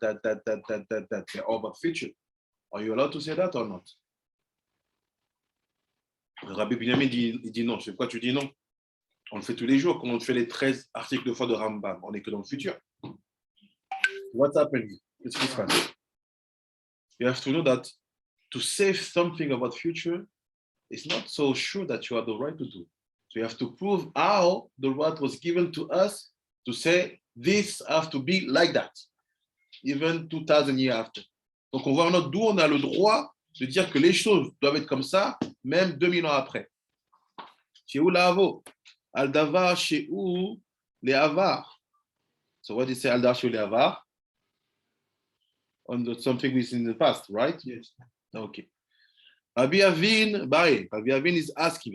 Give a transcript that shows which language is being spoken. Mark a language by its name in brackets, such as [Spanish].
[English] They're all about future. Are you allowed to say that or not? [French] Le Rabbi Binyamin dit non. C'est pourquoi tu dis non? On le fait tous les jours, comme on fait les 13 articles de foi de Rambam. On n'est que dans le futur. [English] What's happening? [French] Qu'est-ce qui se passe? [English] You have to know that to say something about future is not so sure that you have the right to do. So you have to prove how the right was given to us to say this have to be like that, even 2000 years after. [French] Donc on voit d'où on a le droit de dire que les choses doivent être comme ça, même 2000 ans après. Chez où l'avo? Al-Davar, chez où les avars? So what is Al-Davar, chez où les avars? [English] On something which is in the past, right? Yes. Okay. Rabbi Avin, Rabbi Avin is asking.